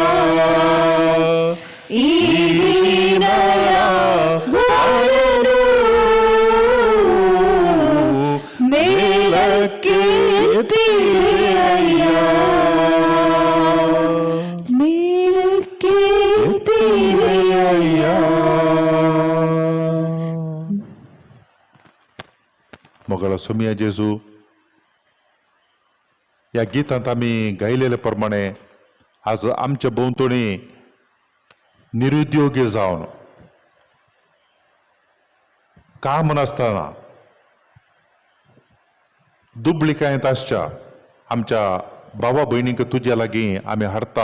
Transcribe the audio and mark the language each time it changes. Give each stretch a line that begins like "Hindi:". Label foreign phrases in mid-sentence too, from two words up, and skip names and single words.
Kannada: ಈ ದೀನರ ಬಾಳನ್ನು ಮೇಲಕ್ಕೆ ಎತ್ತಿದೆ ಅಯ್ಯ. ಮೇಲಕ್ಕೆ ಎತ್ತಿದೆ ಅಯ್ಯ.
Konkani: मोगळा सोमिया जेजू, या गीतांत आम्ही गायलेल्या प्रमाणे आज आमच्या भोवतणी निरुद्योगी जावन काम नासतना दुबळीकायेंत आसच्या आमच्या भावा भयणींक तुज्या लागीं आमी हाडटा.